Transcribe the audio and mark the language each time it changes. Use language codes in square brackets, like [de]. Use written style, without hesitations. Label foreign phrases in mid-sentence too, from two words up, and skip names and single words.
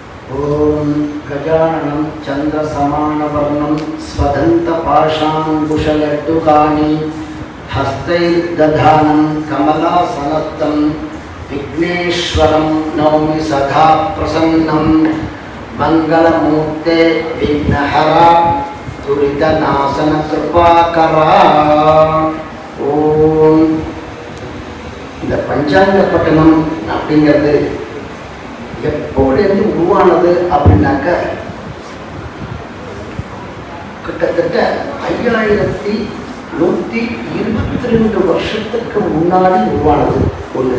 [sa] ओम गजाननं चंद्रसमानवर्णं स्वदन्तपाशाङ्कुशलड्डुकानि हस्तैर्दधानं कमलासनस्थं विघ्नेश्वरं नौमि सदा प्रसन्नं मंगलमूर्ते विघ्नहरा दुरितनाशन कृपाकरा। [ta] ओम இந்த பஞ்சாங்க பட்டணம் அப்படிங்கிறது எப்போலேருந்து உருவானது அப்படின்னாக்க கிட்டத்தட்ட 5122 வருஷத்துக்கு முன்னாடி உருவானது ஒன்று.